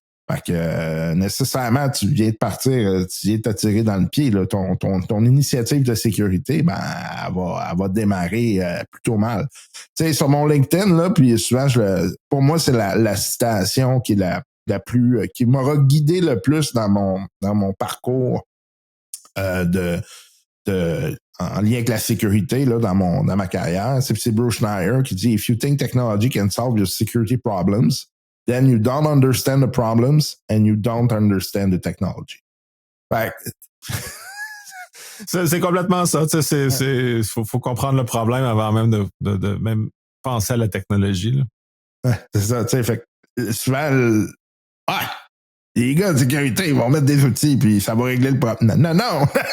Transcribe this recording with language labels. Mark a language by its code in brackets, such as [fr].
[fr] Fait que nécessairement, tu viens de partir, tu viens de te tirer dans le pied, là, ton initiative de sécurité, ben, elle va démarrer plutôt mal. Tu sais, sur mon LinkedIn, là, puis souvent, pour moi, c'est la citation qui est la plus, qui m'aura guidé le plus dans mon parcours de en lien avec la sécurité là, dans ma carrière. C'est Bruce Schneier qui dit [en] « If you think technology can solve your security problems, then you don't understand the problems and you don't understand the technology. » Fait [fr] c'est complètement ça. Faut comprendre le problème avant même de même penser à la technologie. Là. Ouais, c'est ça, tu sais. Fait souvent, les gars de sécurité, ils vont mettre des outils, puis ça va régler le problème. Non.